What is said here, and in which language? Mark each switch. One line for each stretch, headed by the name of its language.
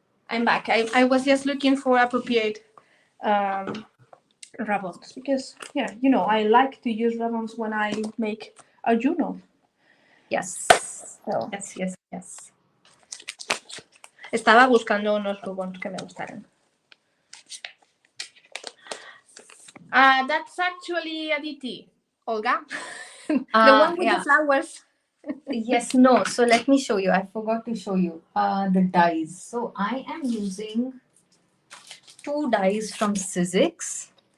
English: I'm back. I was just looking for appropriate ribbons because, yeah, you know, I like to use ribbons when I make a journal. Yes. So, Yes, yes, yes.
Spanish: estaba buscando unos ribbons que me gustaran.
English: That's actually Aditi, Olga. The one with the flowers. Yes, no. So let me show you. I forgot to show you the dies. So I am using 2 dies from Sizzix.